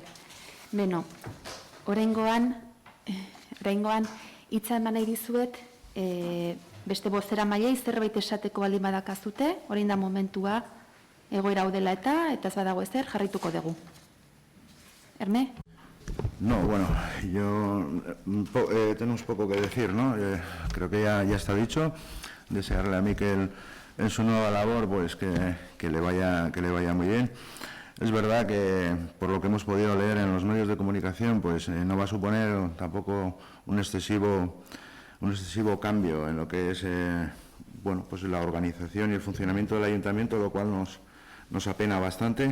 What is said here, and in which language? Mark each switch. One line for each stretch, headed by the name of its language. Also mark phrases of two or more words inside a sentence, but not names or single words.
Basque: Beno, oraingoan hitza eman nahi dizuet, beste bozera mailei zerbait esateko baldin badakazute, orain da momentua egoera hau dela eta ez badago ezer jarraituko dugu. Herme?
Spanish: No, bueno, tenemos poco que decir, ¿no? Creo que ya está dicho. Desearle a Mikel en su nueva labor, pues que le vaya muy bien. Es verdad que, por lo que hemos podido leer en los medios de comunicación, pues no va a suponer tampoco un excesivo cambio en lo que es bueno, pues la organización y el funcionamiento del ayuntamiento, lo cual nos apena bastante.